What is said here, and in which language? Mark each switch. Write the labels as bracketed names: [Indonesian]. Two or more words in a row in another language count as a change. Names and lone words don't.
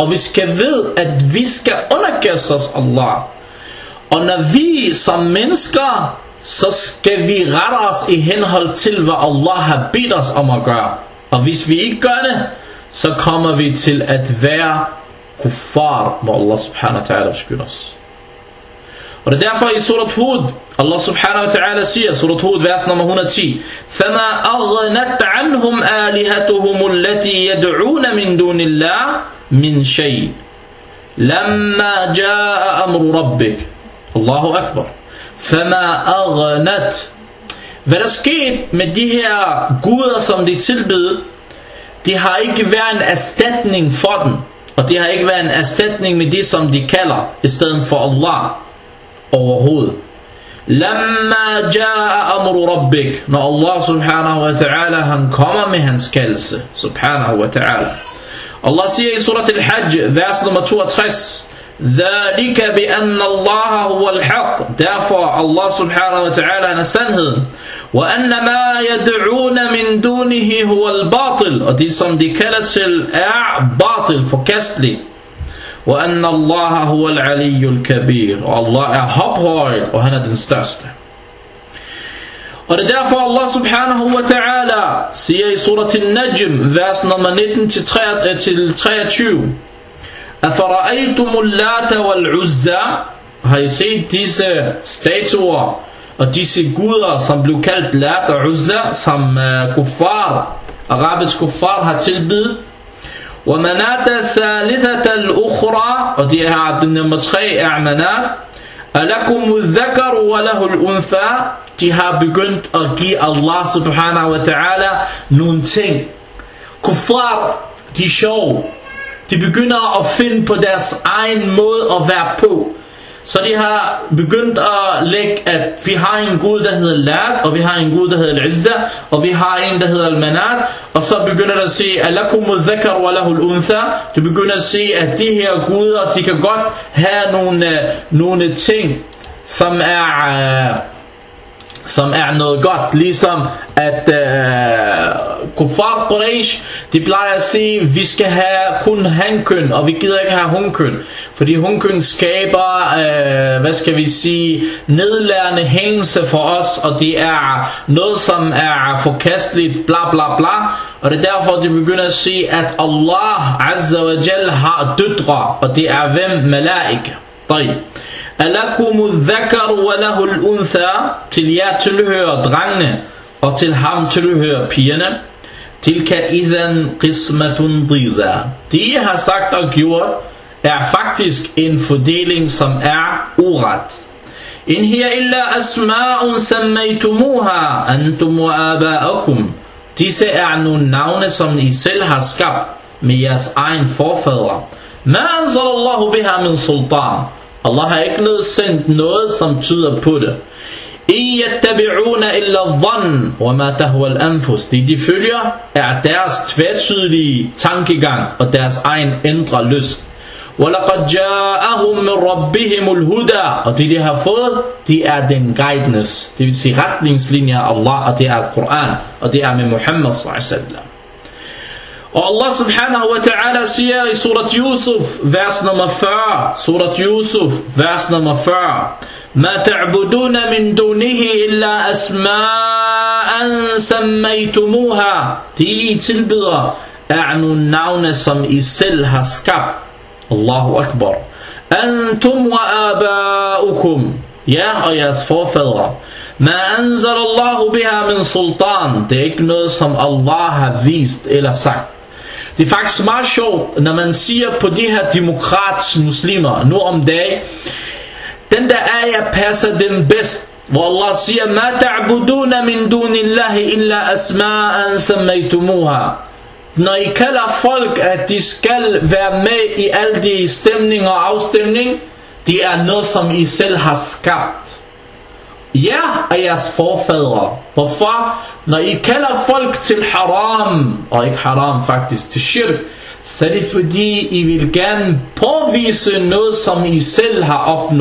[Danish] Og vi skal vide, at vi skal underkaste os Allah. Og når vi som mennesker, så skal vi rette os i henhold til, hvad Allah har bedt os om at gøre. Og hvis vi ikke gør det, så kommer vi til at være kuffar, må Allah [Arabic] سبحانه وتعالى [Danish] beskytte os. Og det er derfor i surat Hud, Allah [Arabic] سبحانه وتعالى [Danish] siger, surat Hud, vers nummer 110, [Arabic] فَمَا أَغْنَتْ عَنْهُمْ آلِهَتُهُمُ الَّتِي يَدْعُونَ مِنْ دُونِ اللَّهِ مِنْ شَيْءٍ لَمَّا جَاءَ أَمْرُ رَبِّكَ. الله أكبر. فَمَا أَغْنَتْ. [Danish] Hvad der skete med de her guder, som de tilbede, de har ikke været en erstatning for den, og de har ikke været en erstatning med de, som de kalder, i stedet for Allah overhovedet. [Arabic] لما جاء أمر ربك, [Danish] når Allah [Arabic] سبحانه وتعالى [Danish] han kommer med hans kaldelse, [Arabic] سبحانه وتعالى. [Danish] Allah siger i surat al-Hajj, vers nummer 62, [Arabic] ذَلِكَ بِأَنَّ اللَّهَ هُوَ الْحَقِّ. [Danish] Derfor Allah [Arabic] سبحانه وتعالى [Danish] han er sandheden. [Arabic] وَأَنَّ مَا يَدْعُونَ مِن دُونِهِ هُوَ الْبَاطِلِ. [Danish] Og de som de kalder til er batil, forkastelig. [Arabic] وَأَنَّ اللَّهَ هُوَ الْعَلِيُّ الْكَبِيرُ. [Danish] Og Allah er hophøj, og han er den største. Og det er derfor Allah [Arabic] سبحانه وتعالى [Danish] siger i surat al-Najm, vers nummer 19-23, [Arabic] أَفَرَأَيْتُمُ اللَّاتَ وَالْعُزَّى. [Danish] Har I set disse statuer og disse guder, som blev kaldt Lat og Uzza, som kuffar, arabisk kuffar har tilbedt? [Arabic] وَمَنَاتَ الثَّالِثَةَ الْأُخْرَى. [Danish] Og det her, den nummer 3 er Manat. [Arabic] أَلَكُمُ الذَّكَرُ وَلَهُ الْأُنْثَى. [Danish] De har begyndt at give Allah [Arabic] سبحانه وتعالى [Danish] nogle ting. Kuffar, de er sjove. De begynder at finde på deres egen måde at være på. Så de har begyndt at lægge, at vi har en gud, der hedder Lat, og vi har en gud, der hedder Al-Izza, og vi har en, der hedder Al-Manat, og så begynder de at sige, [Arabic] ألكم الذكر وله الأنثى. [Danish] De begynder at sige, at de her guder, de kan godt have nogle ting, som er noget godt, ligesom at kuffar Quraysh, de plejer at sige, vi skal have kun hankøn, og vi gider ikke have hunkøn, fordi hunkøn skaber, nedlærende hængelse for os, og det er noget, som er forkasteligt, bla bla bla, og det er derfor, de begynder at sige, at Allah [Arabic] عز وجل [Danish] har døtre, og det er hvem? Malaika. [Arabic] ألكم الذكر وله الأنثى. [Danish] Til jer tilhører drengene, og til ham tilhører pigerne. [Arabic] تلك إذا قسمة ضيزى. [Danish] Det jeg har sagt og gjort er faktisk en fordeling, som er uret. [Arabic] إن هي إلا أسماء سميتموها أنتم وآباؤكم. [Danish] Disse er nogle navne, som I selv har skabt med jeres egen forfædre. [Arabic] ما أنزل الله بها من سلطان. [Danish] Allah har ikke nedsendt noget, som tyder på det. [Arabic] إن يتبعون إلا الظن وما تهوى الأنفس. [Danish] De følger er deres tvetydige tankegang og deres egen indre lyst. [Arabic] وَلَقَدْ جَاءَهُمْ مِنْ رَبِّهِمُ الْهُدَى. [Danish] Og det de har fået, de er den guidance, det vil sige retningslinjer af Allah, og det er Koran, og det er med Muhammad s.a.w. Og Allah [Arabic] سبحانه وتعالى [Danish] siger i surat Yusuf, vers nummer 40, surat Yusuf, vers nummer 40, [Arabic] مَا تَعْبُدُونَ مِنْ دُونِهِ إِلَّا أَسْمَاءً سَمَّيْتُمُوهَا. [Danish] De I tilbeder er nogle navne, som I selv har skabt. [Arabic] الله أكبر. أنتم وآباؤكم. [Danish] Ja, og jeres forfædre. [Arabic] ما أنزل الله بها من سلطان. [Danish] Det er ikke noget, som Allah har vist eller sagt. Det er faktisk meget sjovt, når man siger på de her demokratiske muslimer nu om dagen, den der ayah passer dem bedst, hvor Allah siger, [Arabic] ما تعبدون من دون الله إلا أسماء سميتموها. [Danish] Når I kalder folk, at de skal være med i alle de stemninger og afstemning, det er noget, som I selv har skabt. Ja, er jeres forfædre. Hvorfor? Når I kalder folk til haram, og ikke haram faktisk, til shirk, så er det fordi, I vil gerne påvise noget, som I selv har opnået.